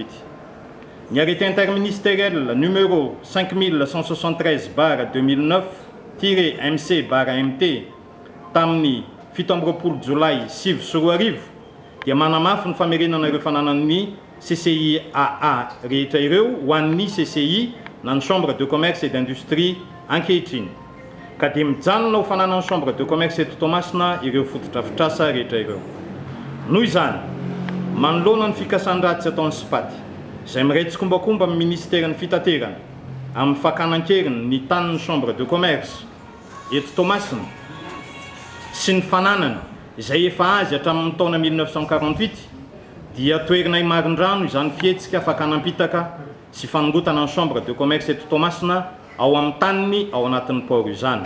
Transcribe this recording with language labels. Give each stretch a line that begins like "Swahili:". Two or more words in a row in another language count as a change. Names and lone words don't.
Malagasy: Ny
French: arrêté interministériel numéro 5173/2009-MC/MT
Malagasy: tamin'ny 17 jolay 2024 dia manamafy ny famerenana ireo fananan'ny CCIAA rehetra ireo ho an'ny CCI na ny
French: chambre de commerce et d'industrie
Malagasy: ankehitriny. Ka dia mijanona ho fananany
French: chambre de commerce
Malagasy: eto Toamasina ireo fotodrafitrasa rehetra ireo. Noho izany, manoloana ny fikasan-dratsy ataon'ny SPAT, izay miretsi-kombakomba amin'ny ministeran'ny fitaterana amin'ny fakanan-keriny ny tanin'ny
French: chambre de commerce
Malagasy: eto Toamasina sy ny fananany izay efa azy hatramin'ny taona 1948 dia toerina imarin-drano izany fihetsika fakanampitaka sy fanongotana ny
French: chambre de commerce
Malagasy: eto Toamasina ao amin'ny taniny ao anatin'ny port izany.